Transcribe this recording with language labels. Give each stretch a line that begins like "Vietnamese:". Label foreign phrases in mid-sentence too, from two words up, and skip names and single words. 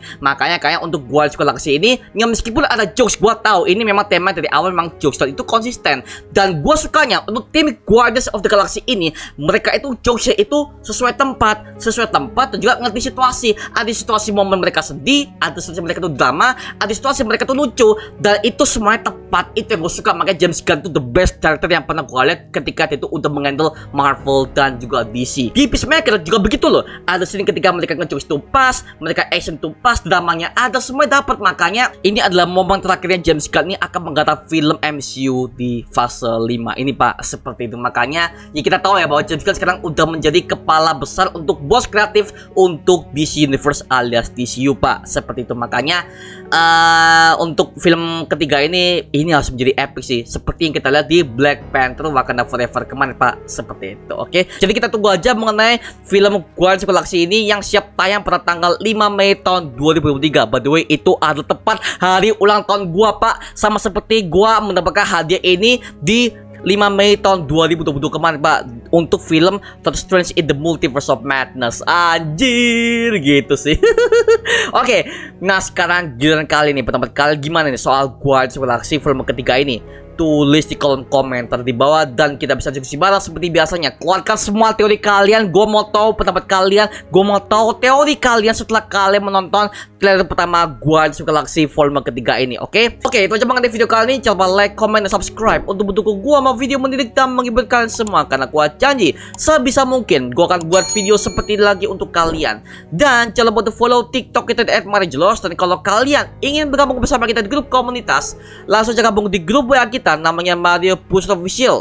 Indonesian: Makanya kayak untuk Guardians of the Galaxy ini, yang meskipun ada jokes, gue tahu ini memang tema dari awal memang jokes dan itu konsisten. Dan gue sukanya untuk tim Guardians of the Galaxy ini, mereka itu jokesnya itu sesuai tempat dan juga ngerti situasi. Ada situasi momen mereka sedih, ada situasi mereka tuh drama, ada situasi mereka tuh lucu, dan itu semuanya tepat. Itu yang gue suka. Makanya James Gunn tuh
English: the best director
Indonesian: yang pernah gue lihat ketika itu udah menghandle Marvel dan juga DC. Di Peacemaker juga begitu loh. Ada scene ketika mereka ngejokes itu pas, mereka action itu pas, dramanya ada, semua dapat. Makanya ini adalah momen terakhirnya James Gunn ini akan menggarap film MCU di fase 5 ini Pak, seperti itu. Makanya ya kita tahu ya bahwa James Gunn sekarang udah menjadi kepala besar untuk bos kreatif untuk DC Universe alias DCU Pak, seperti itu. Makanya untuk film ketiga ini harus menjadi epic sih, seperti yang kita lihat di Black Panther Wakanda Forever kemarin Pak, seperti itu. Oke, jadi kita tunggu aja mengenai film Guardians of the Galaxy ini yang siap tayang pada tanggal 5 Mei tahun 2023.
English: By the way,
Indonesian: itu adalah tepat hari ulang tahun gua Pak, sama seperti gua mendapatkan hadiah ini di 5 Mei tahun 2022 kemarin Pak, untuk film Doctor Strange in the Multiverse of Madness. Anjir gitu sih. Oke, nah sekarang giliran kali nih, pendapat kalian gimana nih soal Guardians of the Galaxy film ketiga ini? Tulis di kolom komentar di bawah dan kita bisa diskusi bareng seperti biasanya. Keluarkan semua teori kalian, gue mau tahu pendapat kalian, gue mau tahu teori kalian setelah kalian menonton trailer pertama Guardians of the Galaxy volume ketiga ini. Oke, itu aja mengenai video kali ini. Jangan lupa
English: like, comment,
Indonesian: dan subscribe untuk mendukung gue sama video mendidik dan menghibur kalian semua, karena gue janji sebisa mungkin gue akan buat video seperti ini lagi untuk kalian. Dan jangan lupa untuk follow TikTok kita di @marijelos. Dan kalau kalian ingin bergabung bersama kita di grup komunitas, langsung aja gabung di grup WA kita namanya Mario Push Official.